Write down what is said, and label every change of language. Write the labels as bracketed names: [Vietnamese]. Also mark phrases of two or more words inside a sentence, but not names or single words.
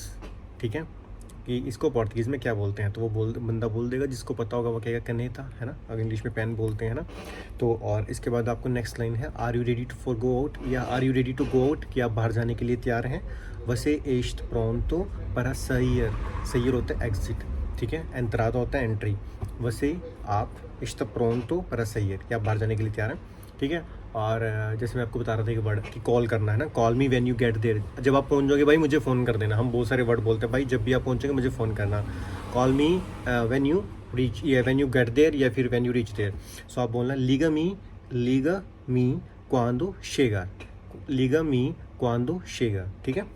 [Hindi] ठीक है, कि इसको पोर्तुगीज़ में क्या बोलते हैं, तो वो बंदा बोल देगा। जिसको पता होगा वो कहेगा कनेता, है ना, अगर इंग्लिश में पेन बोलते हैं ना। तो और इसके बाद आपको [English] next line [Hindi] है, [English] are you ready to for go out, [Hindi] या [English] are you ready to go out, [Hindi] कि आप बाहर जाने के लिए तैयार हैं। [Portuguese] você está pronto para sair, sair [Hindi] होता है एग्जिट, ठीक है, एंट्रादा होता है एंट्री। [Portuguese] वसे आप está pronto para sair, [Hindi] कि आप बाहर जाने के लिए तैयार हैं, ठीक है। और जैसे मैं आपको बता रहा था कि वर्ड कि कॉल करना है ना, [English] call me when you get there, [Hindi] जब आप पहुंच जाओगे भाई मुझे फ़ोन कर देना। हम बहुत सारे वर्ड बोलते हैं भाई, जब भी आप पहुंचोगे मुझे फ़ोन करना। [English] call me when you reach, [Hindi] या [English] when you get there, [Hindi] या फिर [English] when you reach there. [Hindi] सो आप बोलना [Portuguese] liga-me quando chega, liga-me quando chega, [Hindi] ठीक है।